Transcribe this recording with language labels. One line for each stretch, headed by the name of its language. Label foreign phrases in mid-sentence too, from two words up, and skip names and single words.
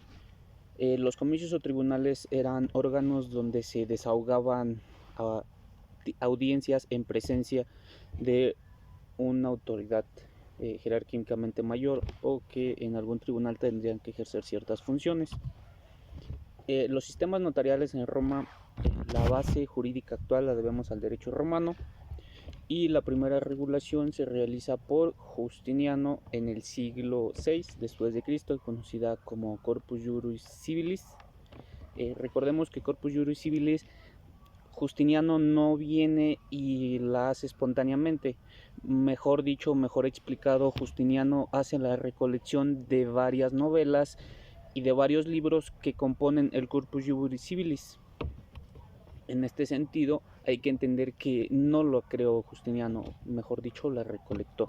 Spanish: Los comicios o tribunales eran órganos donde se desahogaban audiencias en presencia de una autoridad jerárquicamente mayor o que en algún tribunal tendrían que ejercer ciertas funciones. Los sistemas notariales en Roma, la base jurídica actual la debemos al derecho romano, y la primera regulación se realiza por Justiniano en el siglo VI después de Cristo, conocida como Corpus Juris Civilis. Recordemos que Corpus Juris Civilis Justiniano no viene y la hace espontáneamente. Mejor dicho, mejor explicado, Justiniano hace la recolección de varias novelas y de varios libros que componen el Corpus Juris Civilis. En este sentido, hay que entender que no lo creó Justiniano, mejor dicho, la recolectó.